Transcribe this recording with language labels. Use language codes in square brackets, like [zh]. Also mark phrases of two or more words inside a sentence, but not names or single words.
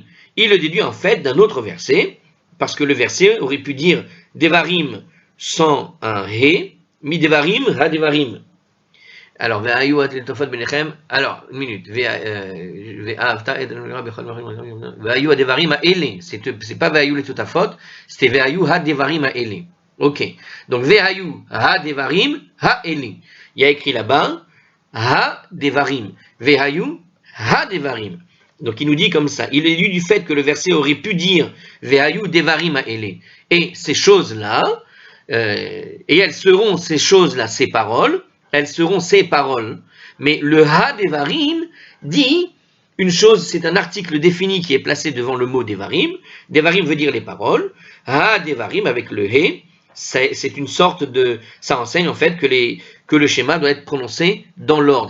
[fr] Il le déduit en fait d'un autre verset, parce que le verset aurait pu dire devarim sans un he, [he] מי דברים הדברים. [fr] Alors, alors, une minute. C'est pas [he] והיו לטוטפות, [fr] c'était [he] והיו הדברים האלה. [fr] Ok. [he] Donc, והיו הדברים האלה. [fr] Il y a écrit là-bas, [he] הדברים. והיו הדברים. [fr] Donc, il nous dit comme ça. Il est lu du fait que le verset aurait pu dire [he] והיו דברים האלה. [fr] Et ces choses-là, et elles seront ces choses-là, ces paroles, elles seront ces paroles. Mais le [he] הדברים [fr] dit une chose, c'est un article défini qui est placé devant le mot devarim. Devarim veut dire les paroles. [he] הדברים [fr] avec le he, c'est une sorte de, ça enseigne en fait que le schéma doit être prononcé dans l'ordre.